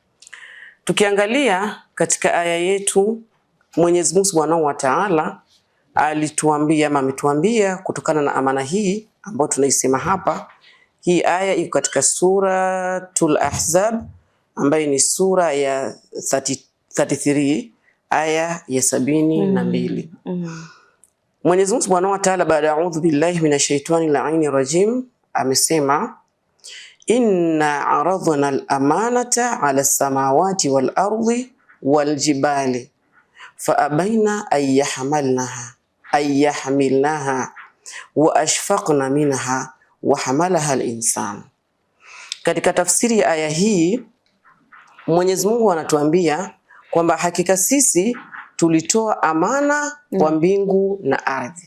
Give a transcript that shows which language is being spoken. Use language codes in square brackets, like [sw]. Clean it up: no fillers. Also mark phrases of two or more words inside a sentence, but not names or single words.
[sw] Tukiangalia katika aya yetu, Mwenyezi Mungu [ar] سبحانه وتعالى [sw] alituambia ama ametuambia kutokana na amana hii ambayo tunaisema hapa. Hii aya iko katika Suratul Ahzab ambayo ni sura ya 33 aya ya 72. [ar] Mwenyezi Mungu سبحانه وتعالى baada أعوذ بالله من الشيطان اللعين الرجيم amesema, إنا عرضنا الأمانة على السماوات والأرض والجبال فأبين أن يحملنها وأشفقن منها وحملها الإنسان. [sw] Katika tafsiri ya aya hii Mwenyezi Mungu anatuambia kwamba hakika sisi tulitoa amana kwa mbingu na ardhi.